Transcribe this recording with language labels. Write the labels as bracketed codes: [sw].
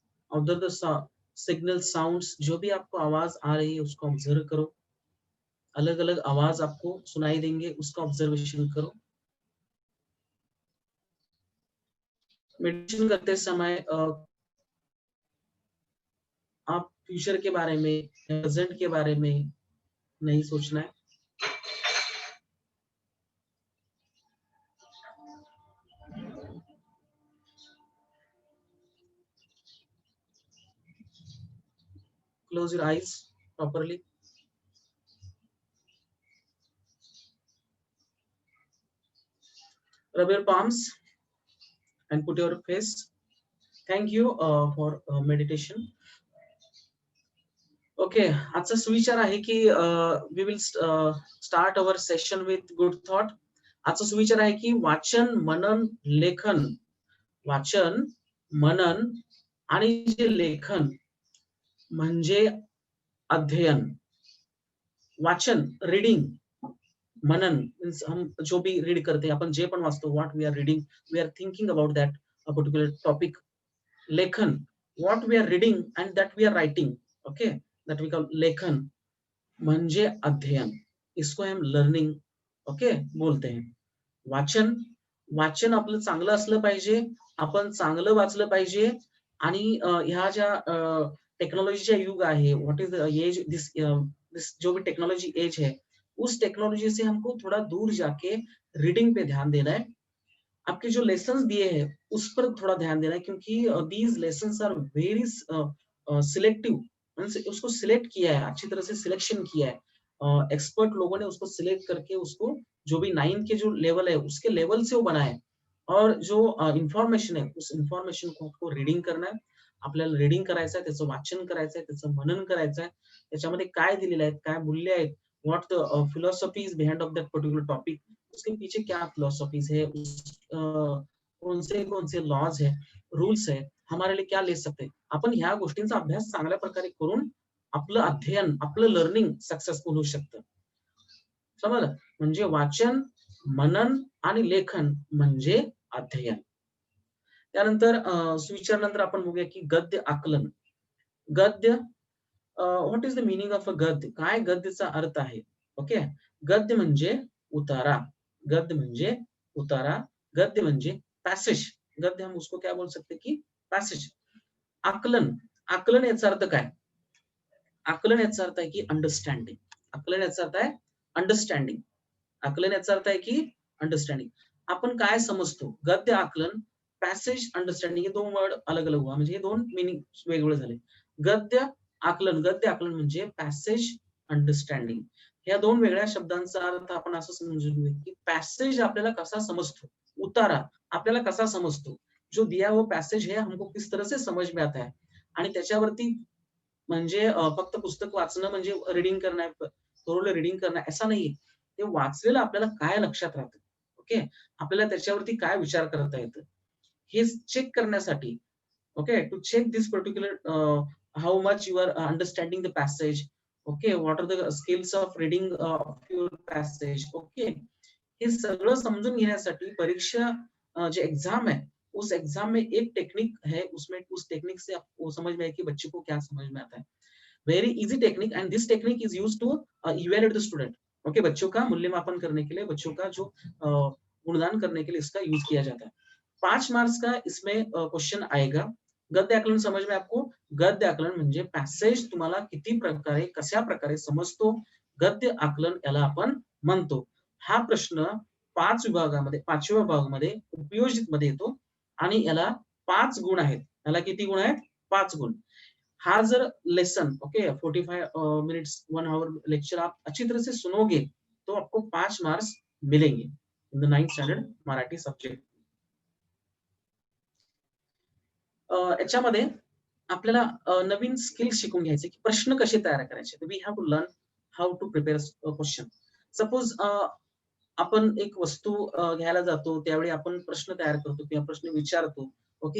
[en] Observe the signal sounds. [hi] जो भी आपको आवाज आ रही है उसको ऑब्जर्व करो. अलग अलग आवाज आपको सुनाई देंगे, उसका ऑब्जर्वेशन करो. मेडिटेशन करते समय आप फ्यूचर के बारे में, प्रेजेंट के बारे में नहीं सोचना है. [en] Close your eyes properly. Rub your palms and put your face. Thank you for meditation. Okay, [mr] आजचा सुविचार आहे की [en] we will start our session with good thought. [mr] आजचा सुविचार आहे की वाचन, मनन, लेखन. वाचन, मनन आणि जे लेखन म्हणजे अध्ययन. वाचन, रीडिंग. [en] मनन मीन्स [hi] हम जो भी रीड करते हैं, [mr] अपन जे पण वाचतो, [en] What we are reading, we are thinking about that particular topic. लेखन, what we are reading and that we are writing. Okay, that we call लेखन [mr] म्हणजे अध्ययन. [hi] इसको हम लर्निंग ओके बोलते हैं. [mr] वाचन, वाचन आपलं चांगलं असलं पाहिजे, आपण चांगलं वाचलं पाहिजे. आणि ह्या ज्या टेक्नोलॉजीचा युग आहे, [en] what is the age, [hi] this जो भी टेक्नोलॉजी एज है, उस टेक्नोलॉजी से हमको थोड़ा दूर जाके रीडिंग पे ध्यान देना है. आपके जो लेसन्स दिए हैं उस पर थोड़ा ध्यान देना है, क्योंकि [en] These lessons are very selective. [hi] उसको सिलेक्ट किया है, अच्छी तरह से सिलेक्शन किया है. एक्सपर्ट लोगों ने उसको सिलेक्ट करके उसको जो भी 9 के जो लेवल है उसके लेवल से वो बना है. और जो इंफॉर्मेशन है उस इंफॉर्मेशन को आपको रीडिंग करना है. [mr] आपल्याला रीडिंग करायचं आहे, त्याचं वाचन करायचं आहे, त्याचं मनन करायचं आहे. त्याच्यामध्ये काय दिलेलं आहे, काय मूल्य आहेत, [en] what the philosophies behind of that particular topic, [hi] उसके पीछे क्या फिलॉसॉफीज है, कौन से लॉज है, रूल्स है, हमारे लिए क्या ले सकते. [mr] आपण ह्या गोष्टींचा अभ्यास चांगल्या प्रकारे करून आपलं अध्ययन, आपलं लर्निंग सक्सेसफुल होऊ शकतं. समजलं? म्हणजे वाचन, मनन आणि लेखन म्हणजे अध्ययन. त्यानंतर सुविचारानंतर आपण बघूया की गद्य आकलन. गद्य, [en] What is the meaning of a गद्य? [mr] काय गद्यचा अर्थ आहे? ओके. गद्य म्हणजे उतारा. गद्य म्हणजे उतारा. गद्य म्हणजे पॅसेज. [hi] गद्य हम उसको क्या बोल सकते की पॅसेज. [mr] आकलन. आकलन याचा अर्थ काय? आकलन याचा अर्थ आहे की अंडरस्टँडिंग. आकलन याचा अर्थ आहे अंडरस्टँडिंग. आकलन याचा अर्थ आहे की अंडरस्टँडिंग. आपण काय समजतो? गद्य आकलन, पॅसेज अंडरस्टँडिंग, हे दोन वर्ड [hi] अलग अलग हुआ, [mr] म्हणजे हे दोन मीनिंग वेगवेगळे झाले. गद्य आकलन म्हणजे पॅसेज अंडरस्टँडिंग. ह्या दोन वेगळ्या शब्दांचा अर्थ आपण असं समजून घेऊ की पॅसेज आपल्याला कसा समजतो, उतारा आपल्याला कसा समजतो, [hi] जो दिया वो पॅसेज है हमको किस तरह से समझ में आता है. [mr] आणि त्याच्यावरती म्हणजे फक्त पुस्तक वाचणं म्हणजे रीडिंग करणं, थोरलं रीडिंग करणं असं नाहीये. ते वाचलेलं आपल्याला काय लक्षात राहतं. ओके. आपल्याला त्याच्यावरती काय विचार करता येतं. हे चेक करण्यासाठी, [en] Okay, to check this particular how much you are understanding the passage. Okay. What are the skills of reading of your passage. Okay. [mr] हे सगळं समजून घेण्यासाठी परीक्षा [hi] जो एग्जाम है, उस एग्जाम में एक टेक्निक है, उसमें उस टेक्निक से आपको समझ में आए कि बच्चे को क्या समझ में आता है. [en] Very easy technique, and this technique is used to evaluate the student. Okay. [hi] बच्चों का मूल्यमापन करने के लिए, बच्चों का जो गुणगान करने के लिए इसका यूज किया जाता है. 5 मार्क्स का इसमें क्वेश्चन आएगा. गद्य आकलन समझ में आपको? [mr] गद्य आकलन म्हणजे पॅसेज तुम्हाला किती प्रकारे, कशा प्रकारे समजतो, गद्य आकलन याला आपण म्हणतो. हा प्रश्न 5 विभागामध्ये, 5व्या विभागामध्ये उपयोजित मध्ये येतो आणि याला 5 गुण आहेत. याला किती गुण आहेत? 5 गुण. हा जर लेसन, [hi] okay, 45 minutes 1 our lecture आप अच्छी तरह से सुनोगे तो आपको 5 मार्क्स मिलेंगे [en] In the 9th standard Marathi subject. [mr] याच्यामध्ये आपल्याला नवीन स्किल्स शिकून घ्यायचे की प्रश्न कसे तयार करायचे. [en] We have to learn how to prepare question. [mr] Suppose आपण एक वस्तू घ्यायला जातो, त्यावेळी आपण प्रश्न तयार करतो किंवा प्रश्न विचारतो. ओके.